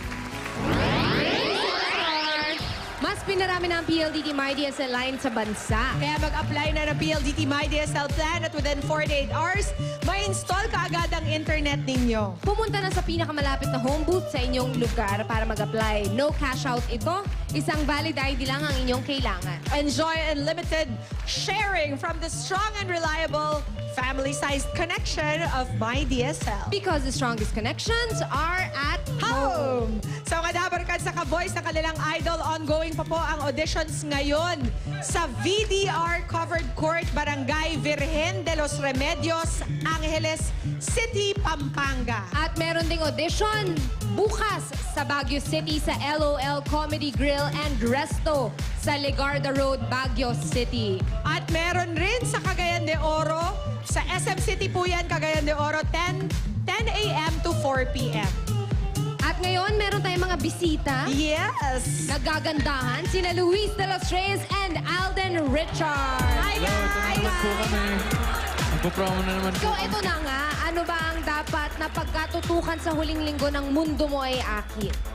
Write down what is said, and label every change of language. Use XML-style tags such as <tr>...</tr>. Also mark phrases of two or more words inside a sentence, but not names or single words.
<tl>Mas pinarami na ang PLDT MyDSL line sa bansa. Kaya mag-apply na ng PLDT MyDSL plan at</tl> <en>within 48 hours,</en> <tl>ma-install ka agad ang internet ninyo. Pumunta na sa pinakamalapit na home booth sa inyong lugar para mag-apply.</tl> <en>No cash out</en> <tl>ito. Isang valid ID lang ang inyong kailangan.</tl> <en>Enjoy unlimited sharing from the strong and reliable family-sized connection of MyDSL. Because the strongest connections are at home.</en> <tl>So mga dabarkad sa ka-voice ng kanilang idol, ongoing pa po ang auditions ngayon sa VDR Covered Court, Barangay Virgen de los Remedios, Angeles City, Pampanga. At meron ding audition bukas sa Baguio City sa LOL Comedy Grill and Resto sa Legarda Road, Baguio City. At meron rin sa Cagayan de Oro, sa SM City po yan, Cagayan de Oro, 10 a.m. to 4 p.m. At ngayon, meron tayong mga bisita. Yes! Nagagandahan sina Luis de los Reyes and Alden Richard.</tl> <en>Hi, guys!</en> <tl>po kami. Magpo-promo na naman po. So, ito na nga. Ano ba ang dapat na pagkatutukan sa huling linggo ng mundo mo ay akin?</tl>